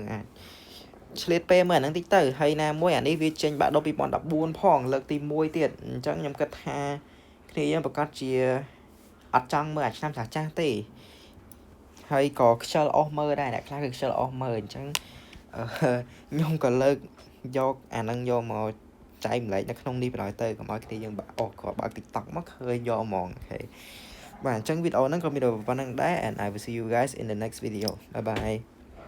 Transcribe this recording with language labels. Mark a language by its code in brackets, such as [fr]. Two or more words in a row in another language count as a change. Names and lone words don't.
[km] អាចឆ្លៀតពេលមើលអាហ្នឹងតិចទៅហើយណាមួយអានេះវាចេញបាក់ដប់2014ផងលើកទី1ទៀតអញ្ចឹងខ្ញុំគិតថាគ្នាយើងប្រកាសជាអត់ចង់មើលអាឆ្នាំចាស់ទេហើយក៏ខ្ជិលអស់មើលដែរអ្នកខ្លះគឺខ្ជិលអស់មើលអញ្ចឹងខ្ញុំក៏លើកយកអាហ្នឹងយកមកចែកម្លែកនៅក្នុងនេះបណ្ដោយទៅកុំឲ្យគ្នាយើងក៏បើក TikTok មកឃើញយកហ្មងអូខេបាទអញ្ចឹងវីដេអូហ្នឹងក៏មានតែប៉ុណ្្នឹងដែរ [en] and I will see you guys in the next video. Bye bye